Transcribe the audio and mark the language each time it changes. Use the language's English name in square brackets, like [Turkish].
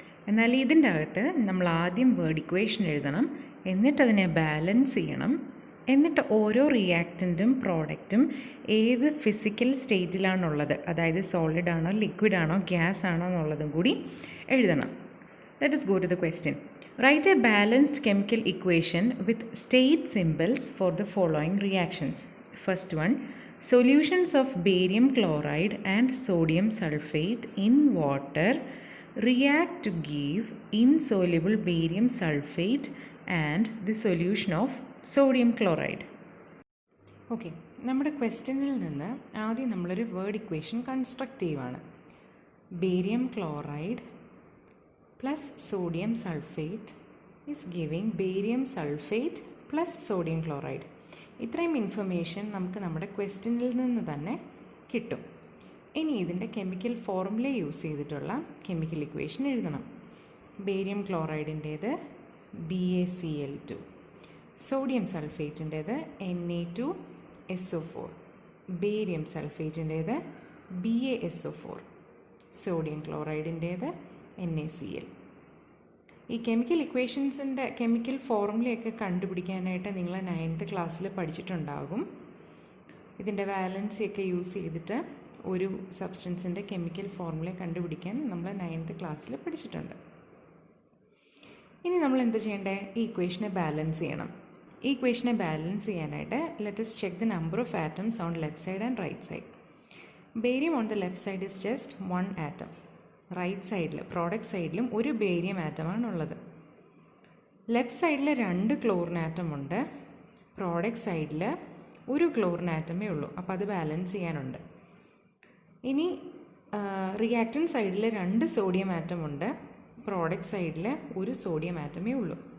[Malayalam] എന്നാൽ ഇതിൻ്റെ അകത്ത് നമ്മൾ ആദ്യം വേർഡ് ഇക്വേഷൻ എഴുതണം, എന്നിട്ട് അതിനെ ബാലൻസ് ചെയ്യണം, എന്നിട്ട് ഓരോ റിയാക്റ്റൻറ്റും പ്രോഡക്റ്റും ഏത് ഫിസിക്കൽ സ്റ്റേറ്റിലാണുള്ളത്, അതായത് സോളിഡ് ആണോ ലിക്വിഡ് ആണോ ഗ്യാസ് ആണോ എന്നുള്ളതും കൂടി എഴുതണം. [English] Let us go to the question. Write a balanced chemical equation with state symbols for the following reactions. First one, solutions of barium chloride and sodium sulfate in water react to give insoluble barium sulfate and the solution of sodium chloride. [Malayalam] Okay, നമ്മുടെ ക്വസ്റ്റ്യനിൽ നിന്ന് ആദ്യം നമ്മളൊരു word equation construct ചെയ്യുവാണ്. Barium chloride [English] plus sodium sulfate is giving barium sulfate plus sodium chloride. [Malayalam] ഇത്രയും information നമുക്ക് നമ്മുടെ ക്വസ്റ്റ്യനിൽ നിന്ന് തന്നെ കിട്ടും. ഇനി ഇതിൻ്റെ കെമിക്കൽ ഫോർമുല യൂസ് ചെയ്തിട്ടുള്ള കെമിക്കൽ ഇക്വേഷൻ എഴുതണം. Barium ക്ലോറൈഡിൻ്റേത് BaCl2, sodium സൾഫേറ്റിൻ്റേത് Na2SO4, barium സൾഫേറ്റിൻ്റേത് BaSO4, sodium ക്ലോറൈഡിൻ്റേത് NaCl. ഈ കെമിക്കൽ ഇക്വേഷൻസിൻ്റെ കെമിക്കൽ ഫോർമുലയൊക്കെ കണ്ടുപിടിക്കാനായിട്ട് നിങ്ങൾ 9th ക്ലാസ്സിൽ പഠിച്ചിട്ടുണ്ടാകും. ഇതിൻ്റെ വാലൻസിയൊക്കെ യൂസ് ചെയ്തിട്ട് ഒരു സബ്സ്റ്റൻസിൻ്റെ കെമിക്കൽ ഫോർമുല കണ്ടുപിടിക്കാൻ നമ്മൾ 9th ക്ലാസ്സിൽ പഠിച്ചിട്ടുണ്ട്. ഇനി നമ്മൾ എന്ത് ചെയ്യേണ്ടത്? ഈ ഇക്വേഷനെ ബാലൻസ് ചെയ്യണം. ഈ ഇക്വേഷനെ ബാലൻസ് ചെയ്യാനായിട്ട് [English] Let us check the number of atoms on left side and right side. Barium on the left side is just 1 atom. [Malayalam] Right സൈഡിൽ പ്രോഡക്റ്റ് സൈഡിലും ഒരു ബേരിയം ആറ്റമാണുള്ളത്. ലെഫ്റ്റ് സൈഡിൽ 2 ക്ലോറിൻ ആറ്റം ഉണ്ട്, പ്രോഡക്റ്റ് സൈഡിൽ ഒരു ക്ലോറിൻ ആറ്റമേ ഉള്ളൂ. അപ്പോൾ അത് ബാലൻസ് ചെയ്യാനുണ്ട്. ഇനി റിയാക്റ്റൻറ്റ് സൈഡിൽ 2 സോഡിയം ആറ്റം ഉണ്ട്, പ്രോഡക്റ്റ് സൈഡിൽ ഒരു സോഡിയം ആറ്റമേ ഉള്ളൂ.